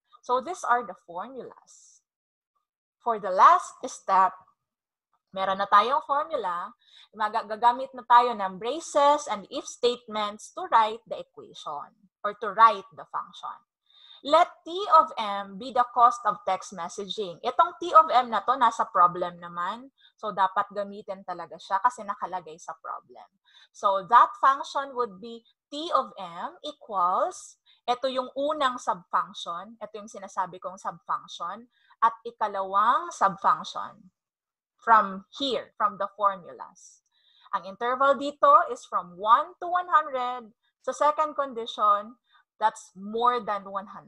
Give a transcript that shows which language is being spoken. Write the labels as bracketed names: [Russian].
[English] So these are the formulas. For the last step, [Filipino] meron na tayong formula. Gagamit na tayo ng braces and if statements to write the equation [English] or to write the function. Let T of M be the cost of text messaging. [Filipino] Itong T of M na to, nasa problem naman. So, dapat gamitin talaga siya kasi nakalagay sa problem. [English] So, that function would be T of M equals, [Filipino] ito yung unang subfunction, ito yung sinasabi kong subfunction, at [English] ikalawang subfunction from here, from the formulas. [Filipino] Ang interval dito [English] is from 1 to 100. [Filipino] Sa [English] second condition, that's more than 100.